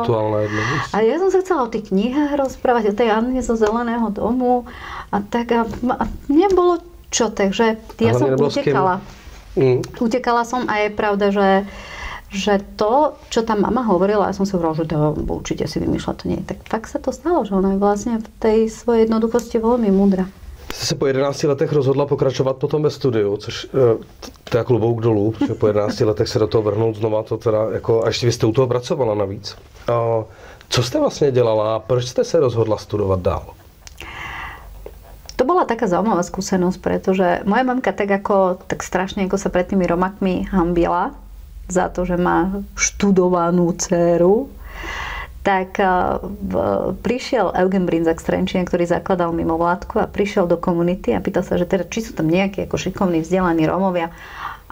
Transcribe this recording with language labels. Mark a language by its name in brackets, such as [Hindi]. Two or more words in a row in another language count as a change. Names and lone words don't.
[Slovak] A ja som sa chcela o tých knihách rozprávať, o tej Anne zo Zeleného domu a tak a mne bolo čo, takže ja som utekala. Utekala som a je pravda, že to, čo tá mama hovorila, ja som si hovorila, že to určite si vymýšľa, to nie. Tak fakt sa to stalo, že ona je vlastne v tej svojej jednoduchosti veľmi múdra. [Czech] Jste se po 11 letech rozhodla pokračovat potom ve studiu, což to je klobouk dolů, protože po 11 letech se do toho vrhnout znova, to teda jako, a ještě vy jste u toho pracovala navíc. Co jste vlastně dělala a proč jste se rozhodla studovat dál? [Slovak] To bola taká zaujímavá skúsenosť, pretože moja mamka tak strašne ako sa pred tými Romakmi hanbila za to, že má študovanú dcéru, tak prišiel Eugen Brinzak z Trenčína, ktorý zakladal mimovládku a prišiel do komunity a pýtal sa, že teda, či sú tam nejakí ako šikovní, vzdelaní Rómovia.